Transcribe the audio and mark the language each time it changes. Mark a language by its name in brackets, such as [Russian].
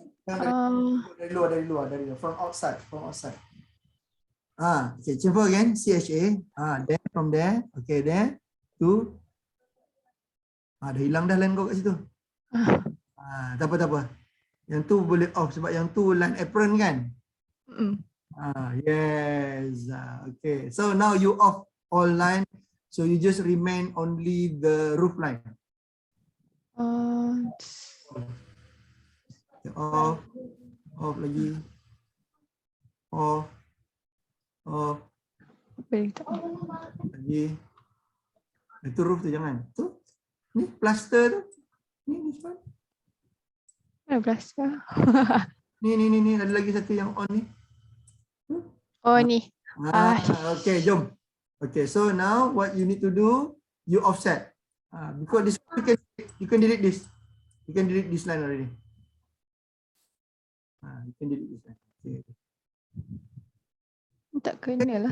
[Malay] Dari luar, [English] from outside. Okay, chamfer again, CHA. Then from there, okay, there to. [Malay] Dah hilang dah line kau kat situ. Tak apa. Yang tu boleh off sebab yang tu line apron kan? [English] Yes. Okay. So now you off all line. So you just remain only the roof line. Okay, off lagi. Off. [Malay] Lagi. Itu roof tu jangan. Tu. Ni plaster tu. Ni semua. Ada plaster. Ni ada lagi satu yang on ni. Oh ni. Okay, jom. [English] Okay, so now what you need to do, you offset. Because this you can delete this. You can delete this line already. You can delete this line. Okay. [Malay] Tak kena lah.